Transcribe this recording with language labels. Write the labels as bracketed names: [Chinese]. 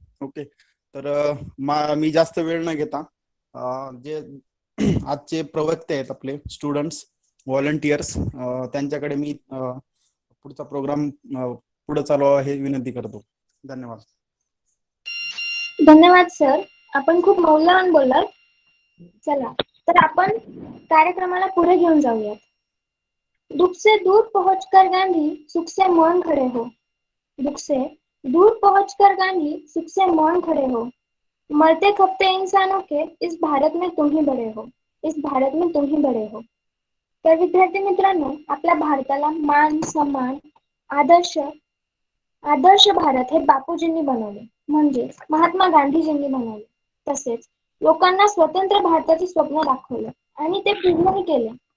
[Marathi] Okay, तर मी जास्त वेळ न घेता जे आजचे प्रवक्ते आहेत आपले स्टुडंट्स व्हॉलंटियर्स त्यांच्याकडे मी पुढचा प्रोग्राम पुढे चालवावा हे विनंती करतो. धन्यवाद. धन्यवाद सर, आपण खूप मौल्यवान बोललात. चला तर आपण कार्यक्रमाला पुढे घेऊन जाऊयात. [Hindi] दुख से दूर पहुंचकर गांधी सुख से मौन खड़े हो, दुख से दूर पहुंचकर गांधी सुख से मौन खड़े हो, मरते खपते इंसानों के इस भारत में तुम ही बड़े हो, इस भारत में तुम ही बड़े हो. [Marathi] तर विद्यार्थी मित्रांनो, आपल्या भारताला मान सन्मान आदर्श भारत हे बापूजींनी बनवले, म्हणजे महात्मा गांधीजींनी बनवले. तसेच लोकांना स्वतंत्र भारताचे स्वप्न दाखवले आणि ते पूर्णही केले.